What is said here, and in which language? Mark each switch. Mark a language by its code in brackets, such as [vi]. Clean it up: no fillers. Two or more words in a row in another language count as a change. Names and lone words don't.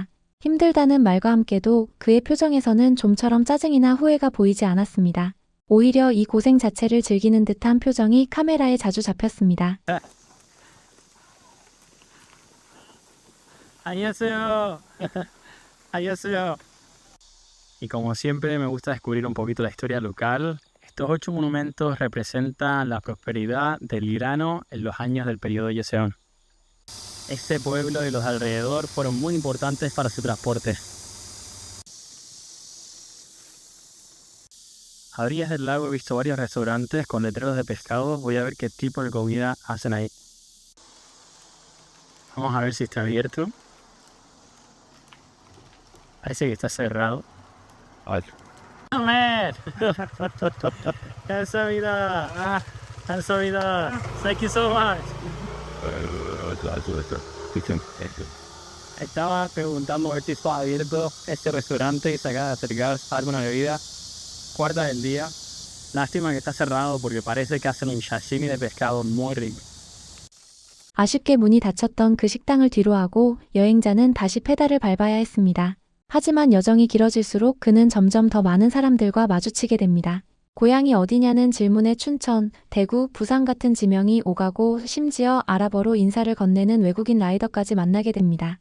[ko] 힘들다는 말과 함께도 그의 표정에서는 좀처럼 짜증이나 후회가 보이지 않았습니다. 오히려 이 고생 자체를 즐기는 듯한 표정이 카메라에 자주 잡혔습니다. 안녕하세요. 안녕하세요. [es] Y como siempre me gusta descubrir un poquito la historia local. Estos 8 monumentos representan la prosperidad del grano en los años del periodo Joseon. Este pueblo y los alrededor fueron muy importantes para su transporte. A orillas del lago he visto varios restaurantes con letreros de pescado. Voy a ver qué tipo de comida hacen ahí. Vamos a ver si está abierto. Parece que está cerrado. [en] Oh, man. 감사합니다. [ko] 감사합니다. [en] Thank you so much. [es] Estaba preguntando a ver si estaba abierto este restaurante y se acaba de acercar alguna bebida. Cuarta del día. Lástima que está cerrado porque parece que hacen un sashimi de pescado muy rico. [ko] 아쉽게 문이 닫혔던 그 식당을 뒤로하고 여행자는 다시 페달을 밟아야 했습니다. 하지만 여정이 길어질수록 그는 점점 더 많은 사람들과 마주치게 됩니다. 고향이 어디냐는 질문에 춘천, 대구, 부산 같은 지명이 오가고 심지어 아랍어로 인사를 건네는 외국인 라이더까지 만나게 됩니다.